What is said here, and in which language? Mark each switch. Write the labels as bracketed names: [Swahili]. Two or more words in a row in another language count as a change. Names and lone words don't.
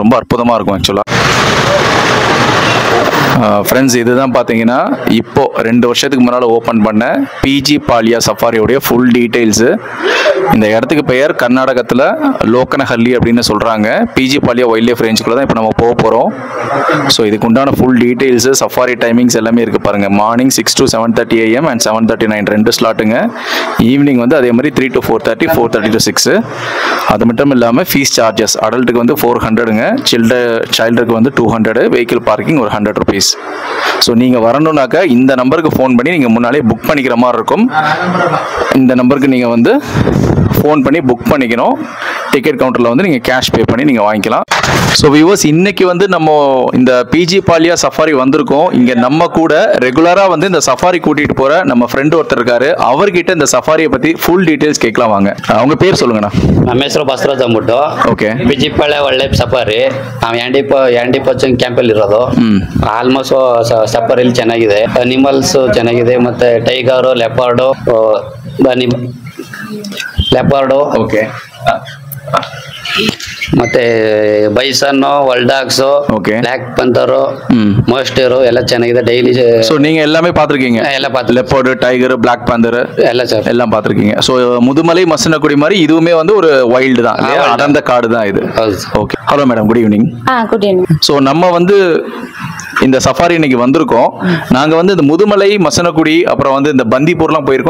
[Tamil] ரொம்ப அற்புதமாக இருக்கும் ஆக்சுவலாக. ஃப்ரெண்ட்ஸ், இதுதான் பார்த்தீங்கன்னா இப்போது 2 வருஷத்துக்கு முன்னால் ஓப்பன் பண்ண பிஜி பாளியா சஃபாரியோடைய [English] full details. [Tamil] இந்த இடத்துக்கு பெயர் கர்நாடகத்தில் லோக்கனஹள்ளி அப்படின்னு சொல்கிறாங்க. பிஜி பாளியா [English] wild life range [Tamil] தான் இப்போ நம்ம போக போகிறோம். ஸோ இதுக்கு உண்டான [English] full details, safari timings [Tamil] எல்லாமே இருக்குது பாருங்கள். [English] morning 6 to 7:30 AM and 7:39 2 slots. [Tamil] ஈவினிங் வந்து அதே மாதிரி 3 to 4:30, 4:30 to 6. அது மட்டும் இல்லாமல் [English] fees charges adult [Tamil] வந்து 400ங்க, சைல்டுக்கு வந்து 200, [English] vehicle parking [Tamil] ஒரு 100 rupees. ஸோ நீங்கள் வரணுன்னாக்கா இந்த நம்பருக்கு ஃபோன் பண்ணி நீங்கள் முன்னாலே புக் பண்ணிக்கிற மாதிரி இருக்கும். இந்த நம்பருக்கு நீங்கள் வந்து ஃபோன் பண்ணி புக் பண்ணிக்கணும். [English] ticket counter [Tamil] வந்து நீங்கள் [English] cash pay [Tamil] பண்ணி நீங்கள் வாங்கிக்கலாம். [English] so viewers, [Tamil] இன்னைக்கு வந்து நம்ம இந்த பிஜி பாளியா சஃபாரி வந்திருக்கோம். இங்கே நம்ம கூட ரெகுலராக வந்து இந்த சஃபாரி கூட்டிகிட்டு போகிற நம்ம ஃப்ரெண்டு ஒருத்தர் இருக்காரு. அவர்கிட்ட இந்த சஃபாரியை பற்றி [English] full details [Tamil] கேட்கலாம் வாங்க. அவங்க பேர் சொல்லுங்கண்ணா. [Kannada] ನಮ್ಮ ಹೆಸರು ಬಸವರಾಜ್ ಅಂದ್ಬಿಟ್ಟು. ಓಕೆ. ಬಿಜಿಪಾಳ್ಯ [English] wild life safari. [Kannada] ನಾವು [English] anti poaching camp [Kannada] ಇರೋದು. [English] almost safari [Kannada] ಚೆನ್ನಾಗಿದೆ, ಅನಿಮಲ್ಸ್ ಚೆನ್ನಾಗಿದೆ, ಮತ್ತೆ ಟೈಗರು, ಲೆಪಾರ್ಡು, ಓಕೆ, ಮತ್ತೆ ಬೈಸನ್, ವಲ್ಡಾಕ್ಸ್, [English] black panther, [Kannada] ಮೋಸ್ಟರು ಎಲ್ಲ ಚೆನ್ನಾಗಿದೆ. ಡೈಲಿ [Tamil] ஸோ நீங்கள் எல்லாமே பார்த்துருக்கீங்க? ಎಲ್ಲ பார்த்து. [English] leopard, tiger, black panther [Kannada] ಎಲ್ಲ சார் [Tamil] எல்லாம் பார்த்துருக்கீங்க. ஸோ முதுமலை மசனக்குடி மாதிரி இதுவுமே வந்து ஒரு வைல்டு தான், அடர்ந்த காடு தான் இது. [English] OK. Hello madam, good evening. good evening. [Tamil] ஸோ நம்ம வந்து இந்த சஃபாரி இன்னைக்கு வந்திருக்கோம். நாங்கள் வந்து இந்த முதுமலை, மசனக்குடி, அப்புறம் வந்து இந்த பந்திப்பூர்லாம் போயிருக்கோம்.